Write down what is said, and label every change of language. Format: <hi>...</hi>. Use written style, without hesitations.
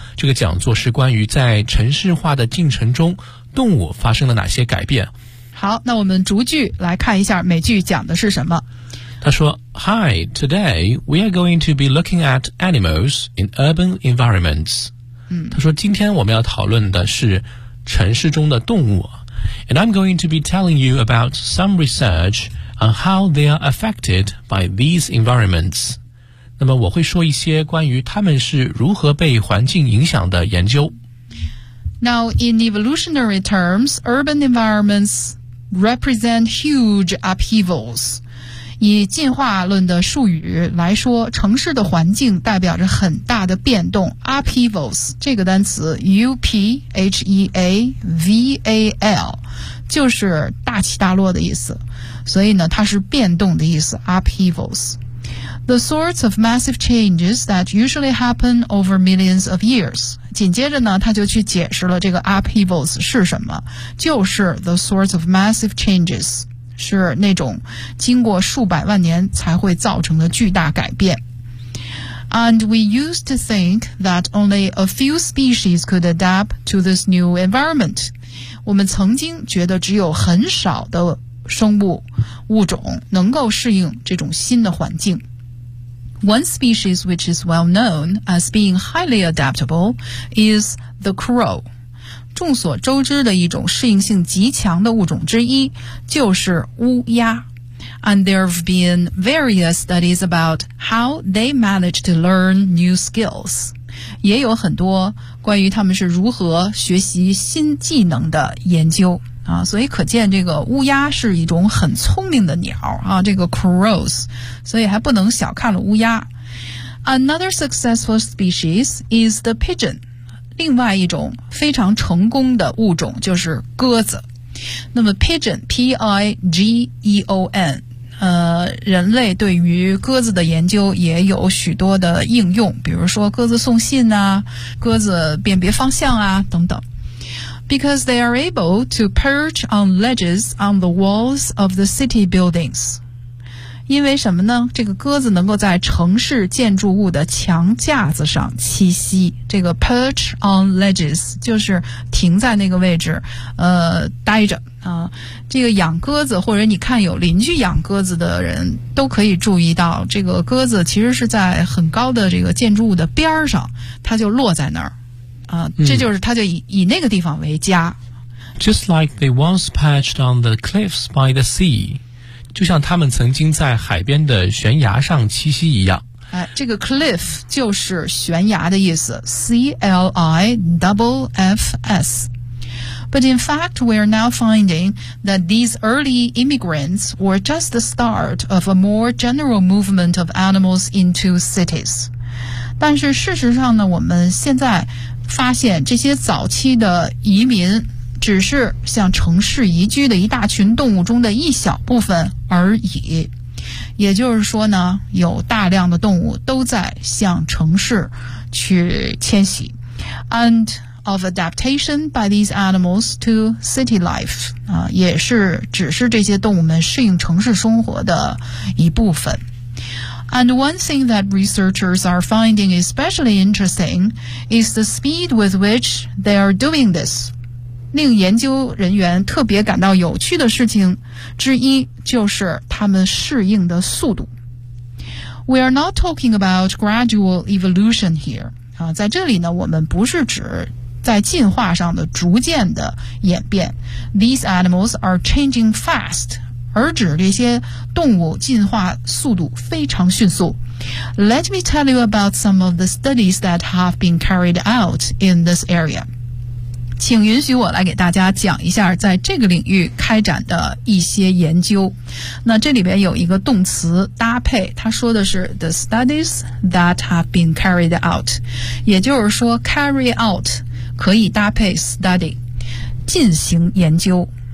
<zh>这个讲座是关于在城市化的进程中，动物发生了哪些改变。好，那我们逐句来看一下每句讲的是什么。他说</zh> <en>Hi, today we are going to be looking at animals in urban environments.</en> <zh>他说今天我们要讨论的是城市中的动物。</zh> <en>And I'm going to be telling you about some research on how they are affected by these environments.</en> <zh>那么我会说一些关于他们是如何被环境影响的研究。</zh> <en>Now, in evolutionary terms, urban environments represent huge upheavals.</en> <zh>以进化论的术语来说，城市的环境代表着很大的变动。 Upheavals 这个单词 ，UPHEAVAL， 就是大起大落的意思。所以呢，它是变动的意思。</zh> <en>Upheavals， the sorts of massive changes that usually happen over millions of years。</en> <zh>紧接着呢，他就去解释了这个 upheavals 是什么，就是</zh> <en>the sorts of massive changes。</en> <zh>是那种经过数百万年才会造成的巨大改变。</zh> <en>And we used to think that only a few species could adapt to this new environment.</en> <zh>我们曾经觉得只有很少的生物物种能够适应这种新的环境。</zh> <en>One species which is well known as being highly adaptable is the crow.</en> <zh>众所周知的一种适应性极强的物种之一就是乌鸦。</zh> <en>And there have been various studies about how they manage to learn new skills.</en> <zh>也有很多关于他们是如何学习新技能的研究。啊、所以可见这个乌鸦是一种很聪明的鸟、啊、这个 crows。所以还不能小看了乌鸦。</zh> <en>Another successful species is the pigeon.</en> <zh>另外一种非常成功的物种就是鸽子。那么 pigeon, P-I-G-E-O-N, 人类对于鸽子的研究也有许多的应用，比如说鸽子送信啊，鸽子辨别方向啊，等等。</zh> <en>Because they are able to perch on ledges on the walls of the city buildings.</en> <zh>因为什么呢？这个鸽子能够在城市建筑物的墙架子上栖息。这个 perch on ledges 就是停在那个位置待着啊。这个养鸽子或者你看有邻居养鸽子的人都可以注意到，这个鸽子其实是在很高的这个建筑物的边上，它就落在那儿啊，这就是它就以那个地方为家。</zh> <en>Just like they once perched on the cliffs by the sea.</en> <zh>就像他们曾经在海边的悬崖上栖息一样。哎，这个 cliff 就是悬崖的意思 ,C-L-I-F-F-S.</zh> <en>But in fact, we are now finding that these early immigrants were just the start of a more general movement of animals into cities.</en> <zh>但是事实上呢，我们现在发现这些早期的移民只是向城市移居的一大群动物中的一小部分而已，也就是说呢，有大量的动物都在向城市去迁徙。 And</zh> <en>of adaptation by these animals to city life.</en> <zh>啊，也是只是这些动物们适应城市生活的一部分。</zh> <en>And one thing that researchers are finding especially interesting is the speed with which they are doing this.</en> <zh>令研究人员特别感到有趣的事情之一就是他们适应的速度。</zh> <en>We are not talking about gradual evolution here.</en> <zh>啊，在这里呢，我们不是指在进化上的逐渐的演变。</zh> <en>These animals are changing fast.</en> <zh>而指这些动物进化速度非常迅速。</zh> <en>Let me tell you about some of the studies that have been carried out in this area.</en> <zh>请允许我来给大家讲一下在这个领域开展的一些研究。那这里边有一个动词搭配，它说的是</zh> <en>the studies that have been carried out.</en> <zh>也就是说 carry out 可以搭配 study, 进行研究。</zh>